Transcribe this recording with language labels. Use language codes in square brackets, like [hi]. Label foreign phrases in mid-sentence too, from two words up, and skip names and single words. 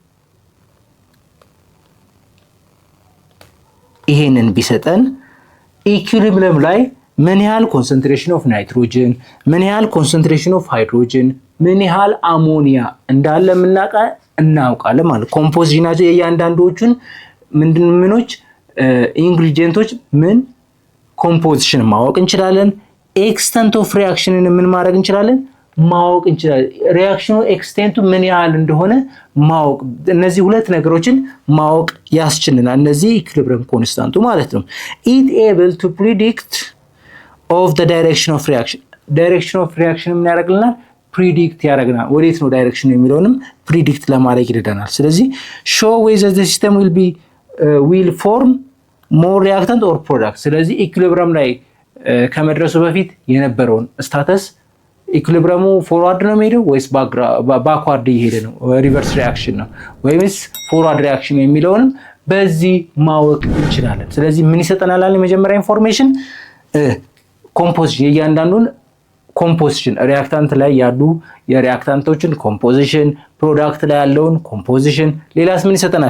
[am] ይሄንን ቢሰጠን ኢኩሊብሪየም ላይ ምን ያህል [en] concentration of nitrogen፣ [am] ምን ያህል [en] concentration of hydrogen፣ [am] ምን ያህል አሞኒያ እንዳለ እናውቃለን ማለት ኮምፖዚሽናቸው የእያንዳንዶቹን ምኖች ኢንግሪዲየንቶች ምን ኮምፖዚሽን ማወቅ እንችላለን። [en] extent of reaction [am] ምን ማድረግ እንችላለን? ማወቅ እንችላለን። ሪአክሽኑ ኤክስቴንቱ ምን ያህል እንደሆነ ማወቅ፣ እነዚህ ሁለት ነገሮችን ማወቅ ያስችልናል። እነዚህ ኢኩሊብሪየም ኮንስታንቱ ማለት ነው። [en] it able to predict of the direction of reaction [am] ምን ያደርግልናል? ፕሪዲክት ያደርግናል። ወዴት ነው ዳይሬክሽኑ የሚለውንም ፕሪዲክት ለማድረግ ይረዳናል። ስለዚህ [en] show whether the system will form more reactant or product። [am] ስለዚህ ኢኩሊብሪየም ላይ ከመድረሱ በፊት የነበረውን ስታተስ ኢኩሊብሪየሙ ፎርዋርድ ነው የሚሄደው ወይስ ባክዋርድ እየሄደ ነው? [en] reverse reaction [am] ነው ወይስ [en] forward reaction [am] የሚለውንም በዚህ ማወቅ እንችላለን። ስለዚህ ምን ይሰጠናል? የመጀመሪያ [en] information composition፣ [am] የእያንዳንዱን ኮምፖዚሽን ሪአክታንት ላይ ያሉ የሪአክታንቶችን ኮምፖዚሽን፣ ፕሮዳክት ላይ ያለውን ኮምፖዚሽን። ሌላስ ምን ይሰጠናል?